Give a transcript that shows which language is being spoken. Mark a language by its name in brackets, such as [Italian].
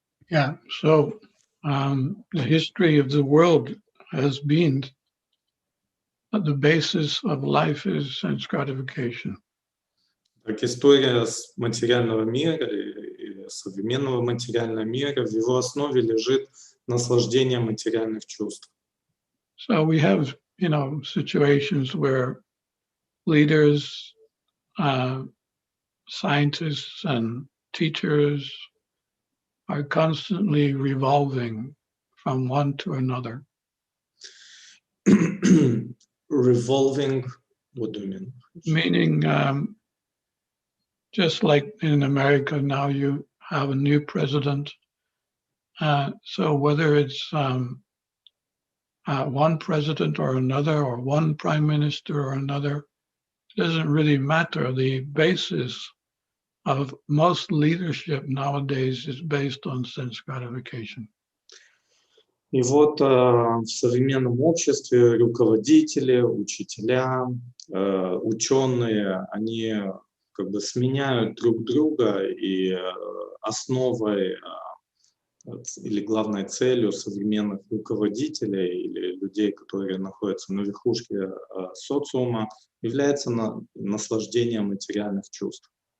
[English] Yeah, so the history of the world has been that the basis of life is sense gratification. [Russian] Так история материального мира и современного материального мира, в его основе лежит наслаждение материальных чувств. [English] So we have, situations where leaders, scientists, and teachers are constantly revolving from one to another. Revolving, what do you mean? Meaning, just like in America now, you have a new president. So whether it's one president or another, or one prime minister or another, it doesn't really matter. The basis of most leadership nowadays is based on sense gratification. [Russian] И вот в современном обществе руководители, учителя, ученые, они как бы сменяют друг друга, и основой или главной целью современных руководителей или людей, которые находятся на верхушке социума, является наслаждение материальных чувств.